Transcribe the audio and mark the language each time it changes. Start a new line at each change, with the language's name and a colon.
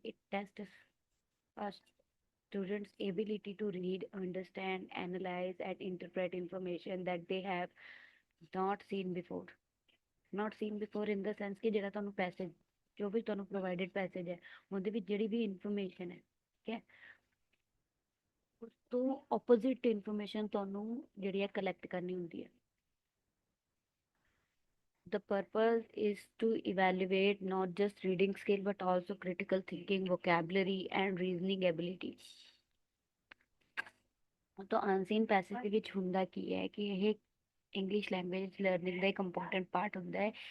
English: It tests a student's ability to read, understand, analyze, and interpret information that they have not seen before. Not seen before in the sense
Punjabi: ਕਿ ਜਿਹੜਾ ਤੁਹਾਨੂੰ passage, ਜੋ ਵੀ ਤੁਹਾਨੂੰ provided passage ਹੈ ਉਹਦੇ ਵਿੱਚ ਜਿਹੜੀ ਵੀ ਇਨਫੋਰਮੇਸ਼ਨ ਹੈ, ਠੀਕ ਹੈ, ਉਸ ਤੋਂ ਆਪੋਜ਼ਿਟ ਇਨਫੋਰਮੇਸ਼ਨ ਤੁਹਾਨੂੰ ਜਿਹੜੀ ਹੈ ਕਲੈਕਟ ਕਰਨੀ ਹੁੰਦੀ ਹੈ।
English: The purpose is to evaluate not just reading skill but also critical thinking, vocabulary and reasoning ability.
Punjabi: तो अनसीन पैसेज ਦੇ ਵਿੱਚ ਹੁੰਦਾ ਕੀ ਹੈ ਕਿ ਇਹ ਇੰਗਲਿਸ਼ ਲੈਂਗੁਏਜ ਲਰਨਿੰਗ ਦਾ ਇੱਕ ਇੰਪੋਰਟੈਂਟ ਪਾਰਟ ਹੁੰਦਾ ਹੈ।